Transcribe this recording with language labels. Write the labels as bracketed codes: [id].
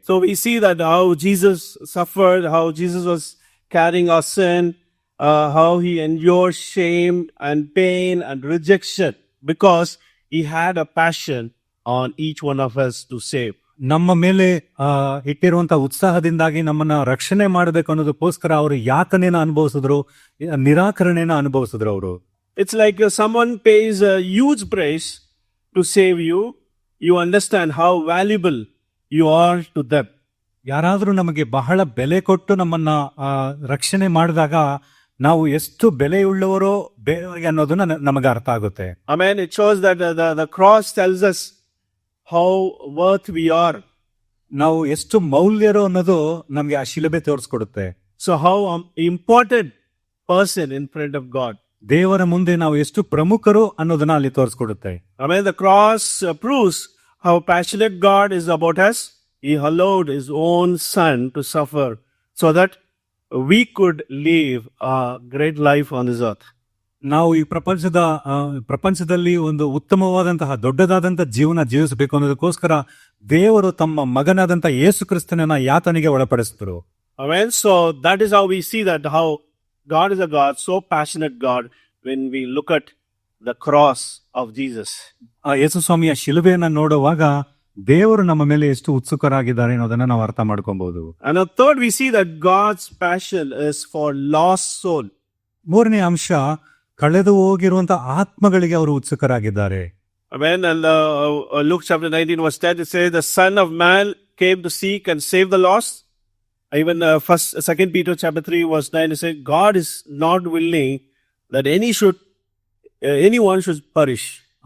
[en] So we see that how Jesus suffered, how Jesus was carrying our sin, how He endured shame and pain and rejection because He had a passion on each one of us to save. [kn] ನಮ್ಮ ಮೇಲೆ ಇಟ್ಟಿರುವಂತಹ ಉತ್ಸಾಹದಿಂದಾಗಿ ನಮ್ಮನ್ನ ರಕ್ಷಣೆ ಮಾಡಬೇಕು ಅನ್ನೋದಕ್ಕೋಸ್ಕರ ಅವರು ಯಾತನೆನ ಅನುಭವಿಸಿದ್ರು, ನಿರಾಕರಣೆನ ಅನುಭವಿಸಿದ್ರು ಅವರು. [en] It's like someone pays a huge price to save you. You understand how valuable you are to them. [kn] ಯಾರಾದ್ರೂ ನಮಗೆ ಬಹಳ ಬೆಲೆ ಕೊಟ್ಟು ನಮ್ಮನ್ನ ರಕ್ಷಣೆ ಮಾಡಿದಾಗ ನಾವು ಎಷ್ಟು ಬೆಲೆಯುಳ್ಳವರೋ ಬೇರೆಯವರಿಗೆ ಅನ್ನೋದನ್ನ ನಮಗೆ ಅರ್ಥ ಆಗುತ್ತೆ. [en] Amen. It shows that the cross tells us how worth we are. [kn] ನಾವು ಎಷ್ಟು ಮೌಲ್ಯರು ಅನ್ನೋದು ನಮ್ಗೆ ಆ ಶಿಲುಬೆ ತೋರಿಸ್ಕೊಡುತ್ತೆ. [en] So how important person in front of God. [kn] ದೇವರ ಮುಂದೆ ನಾವು ಎಷ್ಟು ಪ್ರಮುಖರು ಅನ್ನೋದನ್ನ ಅಲ್ಲಿ ತೋರಿಸ್ಕೊಡುತ್ತೆ. [en] I mean, the cross proves how passionate God is about us. He allowed His own Son to suffer so that we could live a great life on this earth. [kn] ನಾವು ಈ ಪ್ರಪಂಚದಲ್ಲಿ ಒಂದು ಉತ್ತಮವಾದಂತಹ ದೊಡ್ಡದಾದಂತಹ ಜೀವನ ಜೀವಿಸಬೇಕು ಅನ್ನೋದಕ್ಕೋಸ್ಕರ ದೇವರು ತಮ್ಮ ಮಗನಾದಂತ ಯೇಸು ಕ್ರಿಸ್ತನನ್ನ ಯಾತನೆಗೆ ಒಳಪಡಿಸಿದ್ರು. [en] Amen. So that is how we see that how God is a God, so passionate God, when we look at the cross of Jesus. [kn] ಆ ಯೇಸು ಸ್ವಾಮಿಯ ಶಿಲುಬೆಯನ್ನ ನೋಡುವಾಗ ದೇವರು ನಮ್ಮ ಮೇಲೆ ಎಷ್ಟು ಉತ್ಸುಕರಾಗಿದ್ದಾರೆ ಅನ್ನೋದನ್ನ ನಾವು ಅರ್ಥ ಮಾಡ್ಕೊಬಹುದು. [en] And third, we see that God's passion is for lost soul. [kn] ಮೂರನೇ ಅಂಶ, ಕಳೆದು ಹೋಗಿರುವಂತಹ ಆತ್ಮಗಳಿಗೆ ಅವರು ಉತ್ಸುಕರಾಗಿದ್ದಾರೆ. [en] Amen. And Luke chapter 19 verse 10, it says, the Son of Man came to seek and save the lost. Even 2 Peter chapter 3 verse 9, it says, God is not willing that anyone should perish.